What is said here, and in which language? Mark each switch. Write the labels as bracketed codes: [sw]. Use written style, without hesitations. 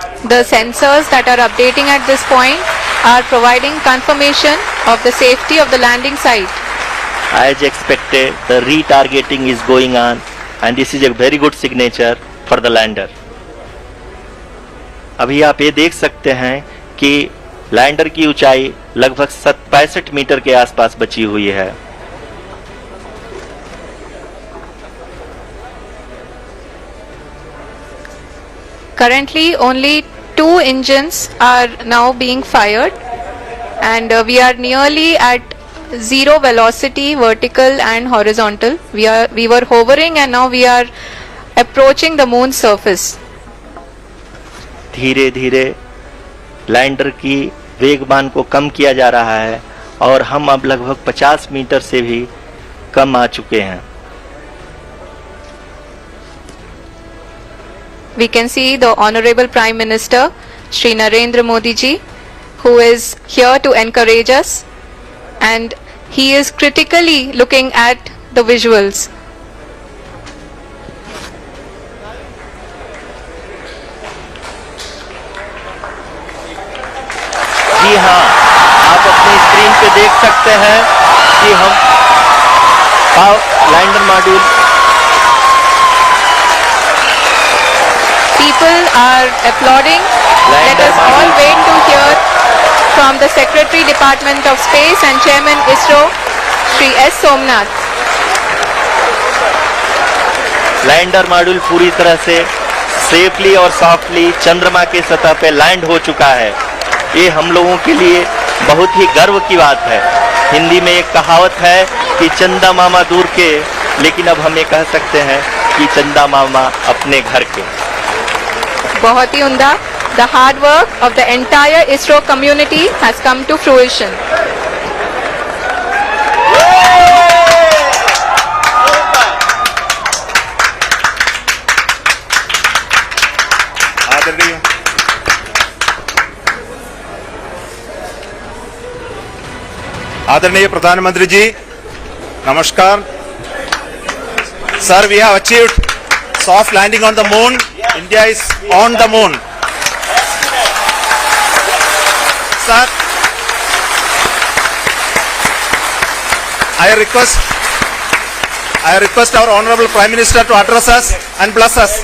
[en] The sensors that are updating at this point are providing confirmation of the safety of the landing site. As expected, the retargeting is going on and this is a very good signature for the lander. [hi] अभी आप ये देख सकते हैं कि lander की ऊंचाई लगभग 65 मीटर के आसपास बची हुई है। [en] Currently, only 2 engines are now being fired, and we are nearly at zero velocity, vertical and horizontal. We were hovering, and now we are approaching the moon's surface. [hi] धीरे धीरे लैंडर की वेगमान को कम किया जा रहा है और हम अब लगभग 50 मीटर से भी कम आ चुके हैं। [en] We can see the Honorable Prime Minister, Shri Narendra Modi ji, who is here to encourage us, and he is critically looking at the visuals. [hi] जी हाँ, आप अपनी स्क्रीन पे देख सकते हैं कि हम lander module [en] People are applauding. Let us all wait to hear from the Secretary Department of Space and Chairman ISRO, Shri S. Somnath. [hi] Lander module पूरी तरह से सेफली और सॉफ्टली चंद्रमा के सतह पे लैंड हो चुका है। ये हम लोगों के लिए बहुत ही गर्व की बात है। हिंदी में एक कहावत है कि चंदा मामा दूर के, लेकिन अब हम ये कह सकते हैं कि चंदा मामा अपने घर के। बहुत ही उम्दा. [en] The hard work of the entire ISRO community has come to fruition. [hi] आदरणीय प्रधानमंत्री जी, नमस्कार। [en] Sir, we have achieved soft landing on the moon. India is on the moon. Sir, I request our Honorable Prime Minister to address us and bless us.